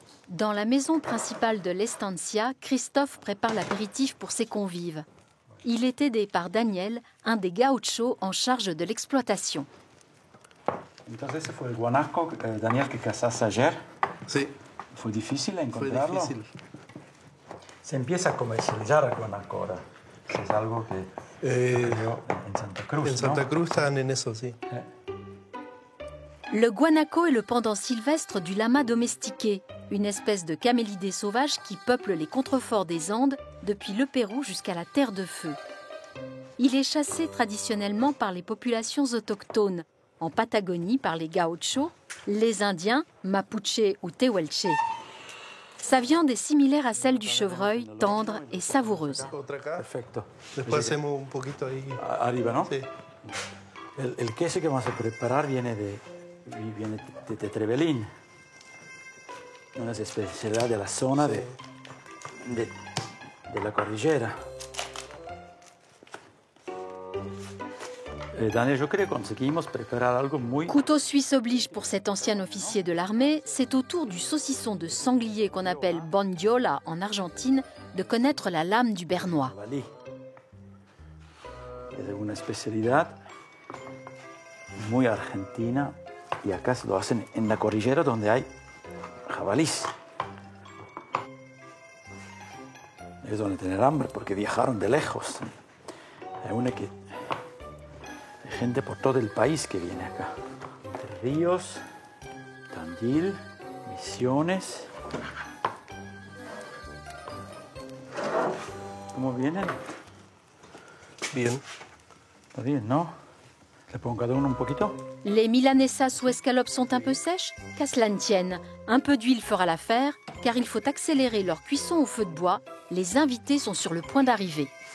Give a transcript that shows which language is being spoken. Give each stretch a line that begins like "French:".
French: Dans la maison principale de l'Estancia, Christophe prépare l'apéritif pour ses convives. Il est aidé par Daniel, un des gauchos en charge de l'exploitation.
Spanish: Entonces fue el guanaco, Daniel, que cazaste ayer. Sí. Fue difícil encontrarlo. Fue difícil. Se empieza a comercializar el guanaco ahora. Es algo que ocurrió en Santa Cruz. En Santa Cruz están en eso, sí.
French: Le guanaco est le pendant sylvestre du lama domestiqué, une espèce de camélidé sauvage qui peuple les contreforts des Andes depuis le Pérou jusqu'à la Terre de Feu. Il est chassé traditionnellement par les populations autochtones, en Patagonie par les gauchos, les Indiens, Mapuche ou Tehuelche. Sa viande est similaire à celle du chevreuil, tendre et savoureuse.
Spanish: Perfecto. Después hacemos un poquito ahí. Arriba, ¿no? Sí. El queso que vamos a preparar viene de Tetrebelín, una especialidad de la zona de la cordillera. Daniel, yo creo que conseguimos preparar algo muy...
French: Couteau suisse oblige pour cet ancien officier de l'armée, c'est au tour du saucisson de sanglier qu'on appelle bondiola en Argentine de connaître la lame du bernois.
Spanish: Es una especialidad muy argentina y acá lo hacen en la cordillera donde hay jabalís. Es donde tener hambre porque viajaron de lejos. Hay una que... Hay gente por todo el país que viene acá. Entre Ríos, Tandil, Misiones. ¿Cómo vienen? Bien. Está bien, ¿no? Le pongo cada uno un poquito.
French: Les milanesas ou escalopes sont un peu sèches? Qu'à cela ne tienne. Un peu d'huile fera l'affaire, car il faut accélérer leur cuisson au feu de bois. Les invités sont sur le point d'arriver.